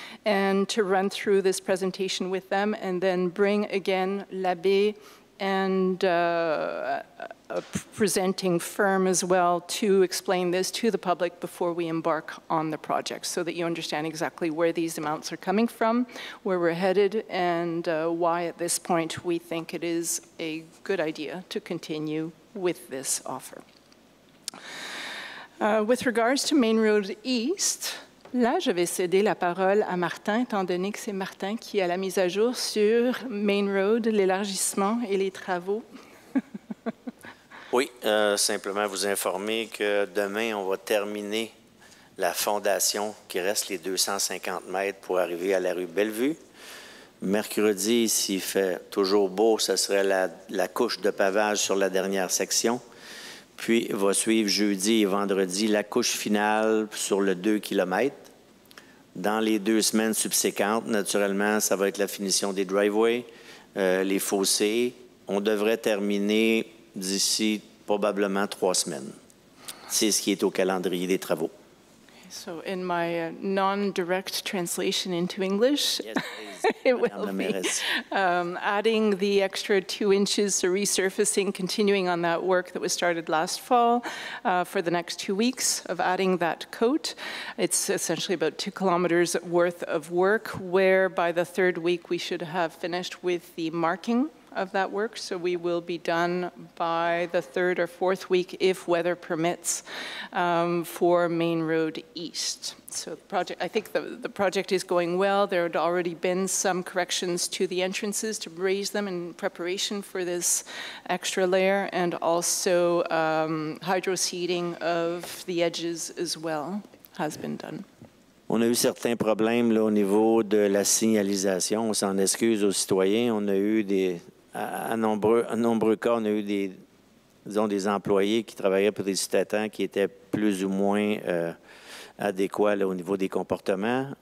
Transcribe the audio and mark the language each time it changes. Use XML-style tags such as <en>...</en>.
<en>and to run through this presentation with them and then bring again Labbé and a presenting firm as well to explain this to the public before we embark on the project, so that you understand exactly where these amounts are coming from, where we're headed, and why at this point we think it is a good idea to continue with this offer. With regards to Main Road East,</en> <fr>là, je vais céder la parole à Martin, étant donné que c'est Martin qui a la mise à jour sur Main Road, l'élargissement et les travaux. Oui, simplement vous informer que demain, on va terminer la fondation qui reste les 250 mètres pour arriver à la rue Bellevue. Mercredi, s'il fait toujours beau, ce serait la couche de pavage sur la dernière section. Puis, va suivre jeudi et vendredi la couche finale sur le 2 km. Dans les 2 semaines subséquentes, naturellement, ça va être la finition des driveways, les fossés. On devrait terminer d'ici probablement 3 semaines. C'est ce qui est au calendrier des travaux.</fr> <en>So in my non-direct translation into English, Yes, it will be adding the extra 2 inches, so resurfacing, continuing on that work that was started last fall for the next 2 weeks of adding that coat. It's essentially about 2 kilometers worth of work, where by the 3rd week we should have finished with the marking of that work, so we will be done by the 3rd or 4th week, if weather permits, for Main Road East. So the project, I think the project is going well. There had already been some corrections to the entrances to raise them in preparation for this extra layer, and also hydro seeding of the edges as well has been done.</en> <fr>On a eu certains problèmes là, au niveau de la signalisation. On s'en excuse aux citoyens. On a eu à nombreux cas, on a eu des employés qui travaillaient pour des sous-traitants qui étaient plus ou moins adéquats là, au niveau des comportements.</fr>